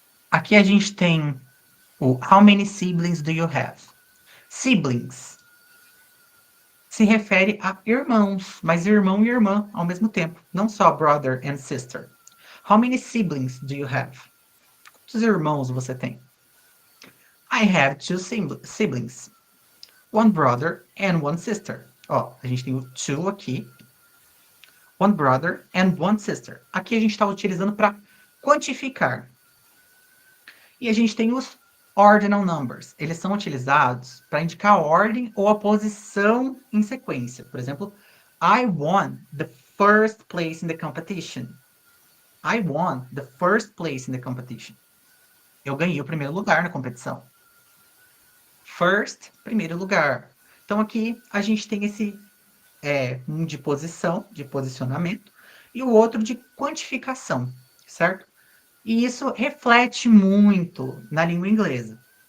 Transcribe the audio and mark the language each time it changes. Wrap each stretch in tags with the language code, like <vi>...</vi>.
<pt>Aqui a gente tem o</pt> <en>How many siblings do you have?</en> <pt>Siblings se refere a irmãos, mas irmão e irmã ao mesmo tempo, não só</pt> <en>brother and sister. How many siblings do you have?</en> <pt>Quantos irmãos você tem?</pt> <en>I have two siblings. One brother and one sister.</en> <pt>Ó, a gente tem o two aqui.</pt> <en>One brother and one sister.</en> <pt>Aqui a gente está utilizando para quantificar. E a gente tem os ordinal numbers. Eles são utilizados para indicar a ordem ou a posição em sequência. Por exemplo,</pt> <en>I won the first place in the competition. I won the first place in the competition.</en> <pt>Eu ganhei o primeiro lugar na competição. First, primeiro lugar. Então aqui a gente tem esse um de posição, de posicionamento, e o outro de quantificação, certo? E isso reflete muito na língua inglesa.</pt>